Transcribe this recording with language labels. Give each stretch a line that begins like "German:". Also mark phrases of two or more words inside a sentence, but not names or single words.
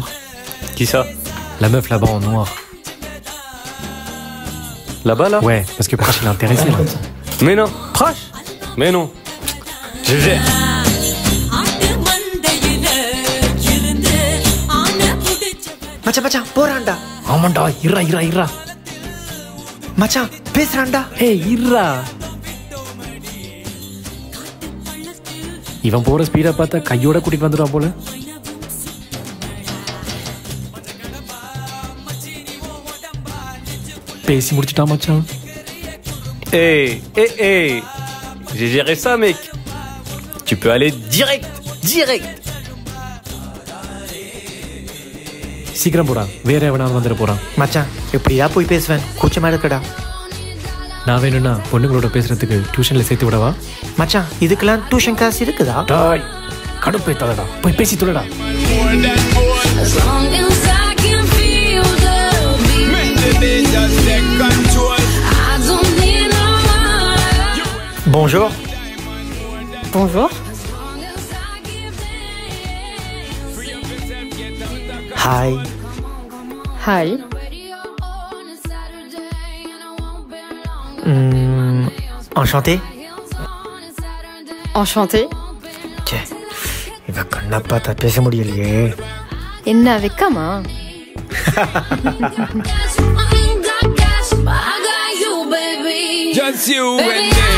French: Qui ça? La meuf là-bas en noir. Là-bas là? Ouais, parce que Prash il est intéressé là. Mais non. Prash? Mais non. Je gère.
Tamil: மச்சான் மச்சான் போறான்டா. ஆமாண்டா, இருடா இருடா இருடா. மச்சான் பேசுறான்டா. ஏய் இருடா. இவன் போற ஸ்பீடா பார்த்தா கையோட கூட்டிட்டு வந்துடுவான் போல. பேசி முடிச்சிட்டா மச்சான்.
French: Hey, hey, hey. J'ai géré ça, mec. Tu peux aller direct, direct.
Tamil: சீக்கிரம் போடா, வேற எவனாவது வந்துட போறான். மச்சான் எப்படியா போய் பேசுவேன், கூச்சமா இருக்கடா. நான் வேணும்னா பொண்ணுங்களோட பேசுறதுக்கு டியூஷன்ல சேர்த்து விடவா? மச்சான் இதுக்கெல்லாம்
English: tuition class
Tamil: இருக்குதா? டாய் கடுப்பேத்தாதடா, போய் பேசி தொலைடா.
French: Bonjour. Bonjour. Hi. Hi. Enchanté. Enchanté.
Tamil: ச்சே, இவ கண்ணா பார்த்தா பேச முடியலையே. என்ன வெக்கமா?
English: Just you and me.